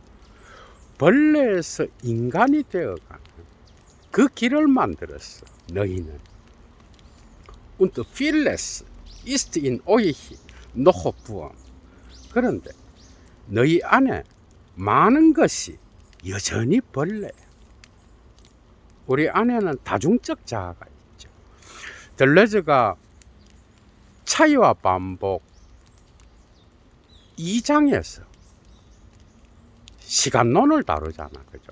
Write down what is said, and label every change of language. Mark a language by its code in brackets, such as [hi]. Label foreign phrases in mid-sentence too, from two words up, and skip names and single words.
[ko] 벌레에서 인간이 되어가는 그 길을 만들었어. [de] 너희는 und vieles ist in euch noch vorhanden. [ko] 그런데 너희 안에 많은 것이 여전히 벌레야. 우리 안에는 다중적 자아가 있죠. 들레즈가 차이와 반복 2장에서 시간론을 다루잖아, 그죠?